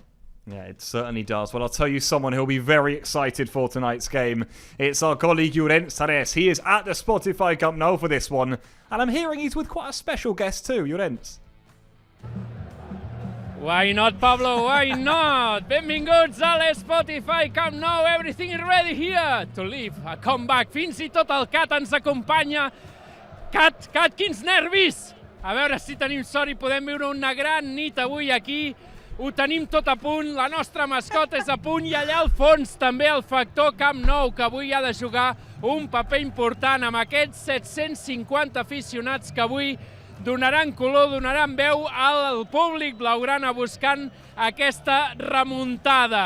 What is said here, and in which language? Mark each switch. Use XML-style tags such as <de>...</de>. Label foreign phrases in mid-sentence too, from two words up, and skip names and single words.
<en>Yeah, it certainly does. Well, I'll tell you someone who'll be very excited for tonight's game. It's our colleague Llorenç Tarés. He is at the Spotify Camp Nou for this one, and I'm hearing he's with quite a special guest too. Llorenç. Why not, Pablo? Why not?</en> <ca>Benvinguts a l'Spotify Camp Nou.</ca> <en>Everything is ready here to live a comeback.</en> <ca>Fins i tot el Cat ens acompanya. Cat, quins nervis! A veure si tenim sort i podem viure una gran nit avui aquí. Ho tenim tot a punt, la nostra mascota és a punt i allà al fons també el factor Camp Nou, que avui ha de jugar un paper important amb aquests 750 aficionats que avui donaran color, donaran veu al públic blaugrana buscant aquesta remuntada.</ca>